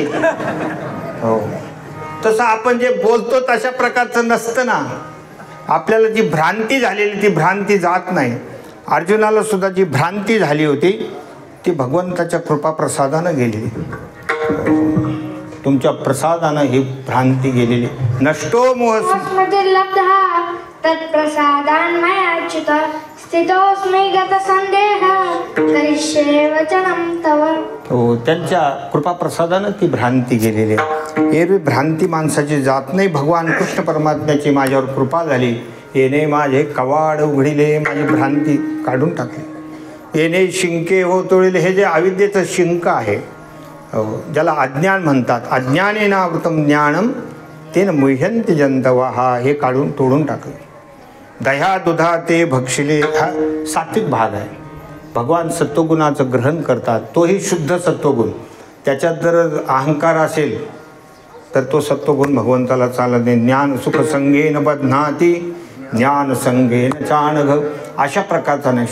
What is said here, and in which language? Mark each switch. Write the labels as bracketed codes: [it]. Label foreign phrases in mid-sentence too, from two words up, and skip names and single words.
[mr] हो, तसं आपण जे बोलतो तशा प्रकारचं नसतं ना. आपल्याला जी भ्रांती झालेली ती भ्रांती जात नाही. अर्जुनाला सुद्धा जी भ्रांती झाली होती ती भगवंताच्या कृपाप्रसादानं गेलेली. तुमच्या प्रसादानं ही भ्रांती गेलेली. [sa] नष्टो मोह तत्प्रसादान मयाच्युत स्थितोस्मि गत संदेह करिष्ये वचनं तव. [mr] हो, त्यांच्या कृपाप्रसादानं ती भ्रांती गेलेली आहे. एरवी भ्रांती माणसाची जात नाही. भगवान कृष्ण परमात्म्याची माझ्यावर कृपा झाली. येणे माझे कवाड उघडिले, माझी भ्रांती काढून टाकली. येणे शिंके हो तोळिले, हे जे अविद्येचं शिंक आहे, ज्याला अज्ञान म्हणतात, [sa] अज्ञानेनावृतम ज्ञानम तेन मुह्यंती जंतवा, [mr] हा हे काढून तोडून टाकले. दह्या दुधा ते भक्षिले, हा सात्विक भाग आहे. भगवान सत्वगुणाचं ग्रहण करतात, तोही शुद्ध सत्वगुण. त्याच्यात जर अहंकार असेल तर तो सत्वगुण भगवंताला चालत नाही. [sa] ज्ञान सुख संगेन बध्नाती ज्ञान संगेन चाणघ, [mr] अशा प्रकारचा नाही.